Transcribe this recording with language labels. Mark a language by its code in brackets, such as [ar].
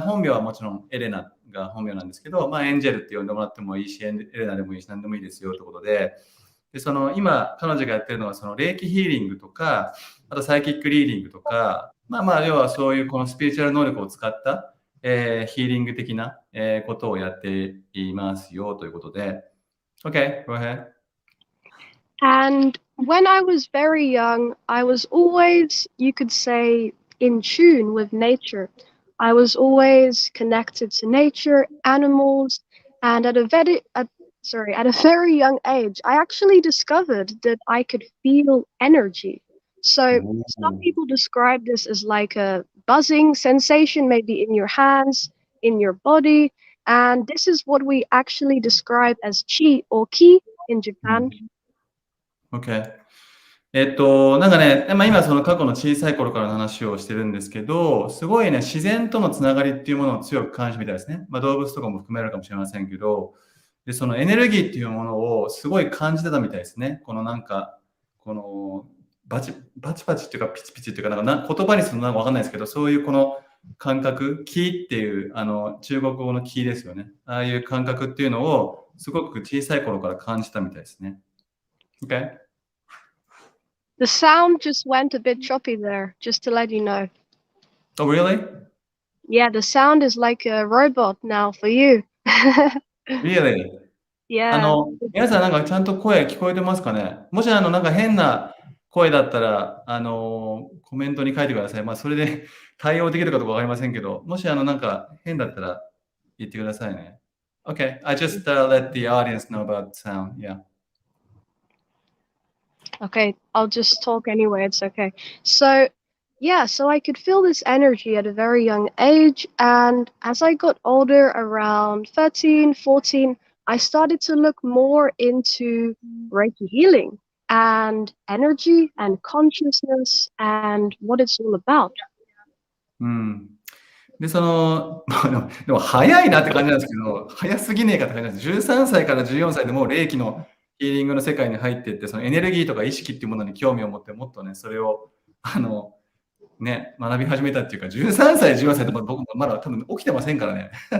[ja] 本名はもちろんエレナが本名なんですけど、エンジェルって呼んでもらってもいいし、エレナでもいいし、何でもいいですよってことで、今、彼女がやってるのは、霊気ヒーリングとか、あとサイキックリーディングとか、要はそういうこのスピリチュアル能力を使った、ヒーリング的な、ことをやっていますよということで。 [en] Okay, go ahead. and when I was very young, I was always, you could say, in tune with nature. I was always connected to nature, animals, and at a very young age, I actually discovered that I could feel energy. So some people describe this as like a buzzing sensation, maybe in your hands, in your body, and this is what we actually describe as chi or ki in Japan. Okay. [ja] なんかね、今その過去の小さい頃からの話をしてるんですけど、すごいね、自然とのつながりっていうものを強く感じるみたいですね。動物とかも含められるかもしれませんけど、で、そのエネルギーっていうものをすごい感じてたみたいですね。このなんか、このバチバチっていうかピチピチっていうか、言葉にするのなんかわかんないですけど、そういうこの感覚、気っていう中国語の気ですよね。ああいう感覚っていうのをすごく小さい頃から感じたみたいですね。 [en] Okay? The sound just went a bit choppy there, just to let you know. Oh, really? Yeah, the sound is like a robot now for you. Really? Yeah. [ja] 皆さんなんかちゃんと声聞こえてますかね？もしなんか変な声だったら、コメントに書いてください。それで対応できるかどうかわかりませんけど、もしなんか変だったら言ってくださいね。 [en] Okay, I just let the audience know about sound. Yeah. Okay, I'll just talk anyway, it's okay. So, yeah, so I could feel this energy at a very young age, and as I got older, around 13, 14, I started to look more into Reiki healing and energy and consciousness and what it's all about. [ja] うん。で、でも早いなって感じなんですけど、早すぎねえかって感じなんです。 13歳から14歳でもう霊気のヒーリングの世界に入っていって、そのエネルギーとか意識っていうものに興味を持って、もっとね、それを、学び始めたっていうか、13歳、14歳でも僕もまだ多分起きてませんからね。